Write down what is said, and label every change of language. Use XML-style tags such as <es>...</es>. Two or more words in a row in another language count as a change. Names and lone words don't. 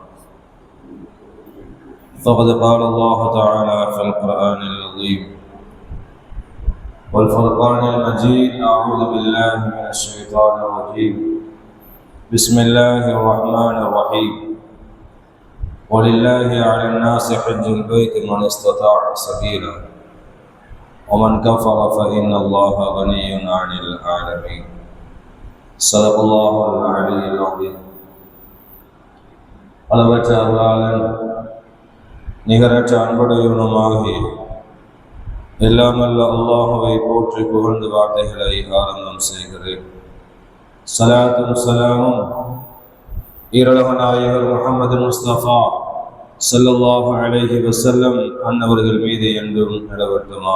<ar>فقد قال الله تعالى في القرآن العظيم والفرقان المجيد: أعوذ بالله من الشيطان الرجيم، بسم الله الرحمن الرحيم. ولله على الناس حج البيت من استطاع سبيلا ومن كفر فإن الله غني عن العالمين. صدق الله العلي العظيم.</ar> <ta>அளவற்ற அருளாளன் நிகரற்ற அன்புடையவனுமாகிய எல்லாமல்ல அல்லாஹுவை போற்றி புகழ்ந்து வார்த்தைகளை ஆரம்பம் செய்கிறேன். ஸலாத்தும் ஸலாமும் ஈரலக நாயகர் முஹம்மது முஸ்தபா</ta> <ar>صلى الله عليه وسلم</ar> <ta>அன்னவர்கள் மீது என்றும் நிலவட்டுமா.</ta>